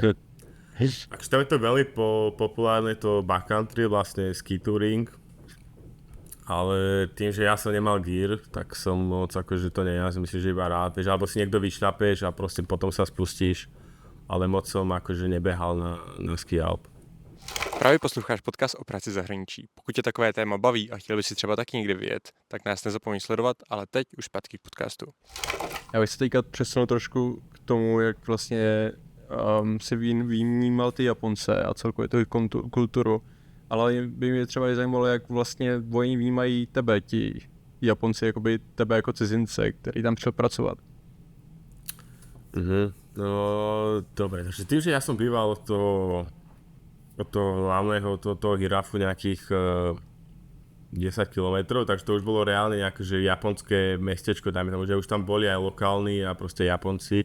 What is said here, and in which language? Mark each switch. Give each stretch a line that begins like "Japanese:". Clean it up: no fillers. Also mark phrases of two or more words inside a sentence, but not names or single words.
Slovak: Takže tam je to veľmi populárne, to backcountry, vlastne
English: ski touring.
Slovak: Ale tým, že ja som nemal gear, tak som moc akože to nejazdil, myslím, že iba rád, vieš, alebo si niekto vyšľapeš a proste potom sa spustíš. Ale moc som akože nebehal na ski alp.
Czech: Právě posloucháš podcast o práci v zahraničí. Pokud tě takové téma baví a chtěl by si třeba taky někde vyjet, tak nás nezapomeň sledovat, ale teď už zpátky k podcastu. Já bych se teďka přesunul trošku k tomu, jak vlastně si vnímal ty Japonce a celkově tu kulturu, ale by mě třeba i zajímalo, jak vlastně oni vnímají tebe, ti Japonci, jakoby tebe jako cizince, který tam přišel pracovat.
Slovak: No, dobre, takže tým, že ja som býval od toho hlavného, toho hirafu nejakých 10 kilometrov, takže to už bolo reálne nejaké že japonské mestečko, dajme tomu, že už tam boli aj lokálni a proste Japonci.